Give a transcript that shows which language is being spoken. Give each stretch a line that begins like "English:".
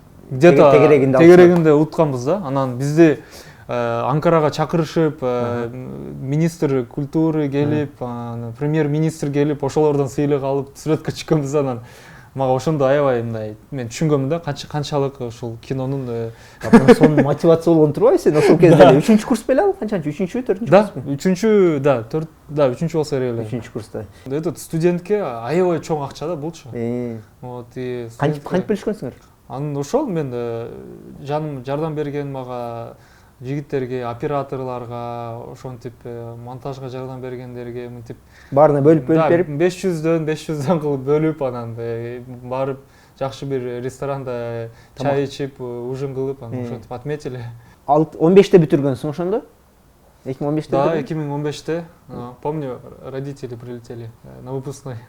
Russian: где-то
Kyrgyz: тегерегинде утканбыз да. Анан бизди Анкарага чакырышып,
Russian: министр культуры
Kyrgyz: келип, премьер-министр келип, ошолордон сыйлык алып, сүрөткө чыкканбыз. Анан мага ошондо аябай мындай мен түшүнгөмүн да, канчалык ошол кинонун сонун мотивация болгон турбайбы сен ошол кезде эле? 3-чү курс беле ал? Канчанчы? 3-чү, 4-чү курс? Да, 3-чү болсо керек эле. 3-чү курста.
Russian: Этот
Kyrgyz: студентке аябай чоң акча да булчу. Вот, и кантип бөлүшкөнсүңөр? Анын ошол мен жаным жардам берген мага жигиттерге, операторларга, ошентип монтажга жардам бергендерге мынтип баарына бөлүп берип 500дөн кылып бөлүп, анан барып жакшы бир ресторанда чай ичип, ужин кылып, анан ошентип отметили. 15-те бүтүргөнсүң ошондо? 2015-те? Да, 2015-те.
Russian: Помню, родители прилетели на выпускной.